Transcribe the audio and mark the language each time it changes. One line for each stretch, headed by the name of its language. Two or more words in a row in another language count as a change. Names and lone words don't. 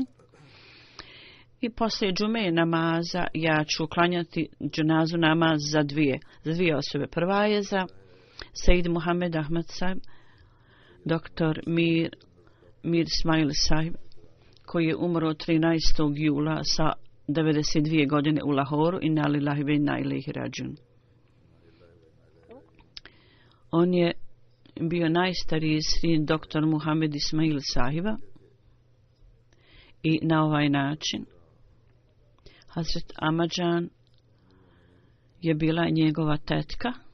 Bosnian: I poslije džume namaza ja ću klanjati dženazu namaz za dvije osobe. Prva je za Sejid Muhammed Ahmad Sahib, doktor Mir Ismail Sahib, koji je umro 13. jula sa 92 godine u Lahoru,
Arabic: إنا لله وإنا إليه راجعون.
Bosnian: On je bio najstariji sin doktor Muhammed Ismail Sahiba, i na ovaj način Hazret Amadžan je bila njegova tetka.